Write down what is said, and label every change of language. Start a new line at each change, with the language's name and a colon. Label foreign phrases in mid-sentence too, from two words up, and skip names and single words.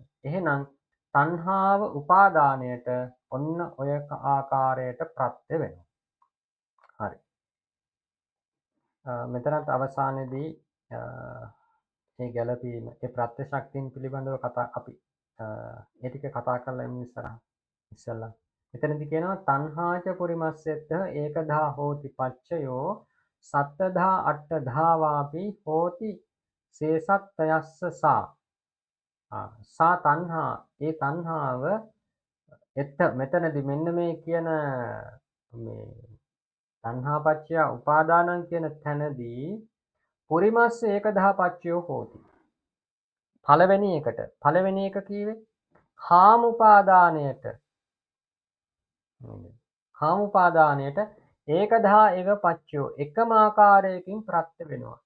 Sinhala: එහෙනම් තණ්හාව උපාදානයට ඔන්න ඔය ආකාරයට ප්‍රත්‍ය වෙනවා. හරි. මෙතනත් අවසානයේදී මේ ගැළපීම ඒ ප්‍රත්‍ය ශක්තියන් පිළිබඳව අපි ඒ ටික කතා කරලා ඉන්න ඉස්සෙල්ලා මෙතනදී කියනවා
Pali: තණ්හාච පුරිමස්සෙත්ත ඒකදා හෝති පච්චයෝ සත්තදා අට්ඨදා වාපි හෝති සේසත්තයස්ස සා තණ්හා
Sinhala: ඒ තණ්හාව මෙතනදී මෙන්න මේ කියන මේ
Pali: තණ්හා පච්චය උපාදානං
Sinhala: කියන තැනදී
Pali: පුරිමස්ස ඒකදා පච්චයෝ හෝති.
Sinhala: පළවෙනි එක කීවේ කාම උපාදානයට ඒකදා එක පච්චයෝ එකම ආකාරයකින් ප්‍රත්‍ය වෙනවා.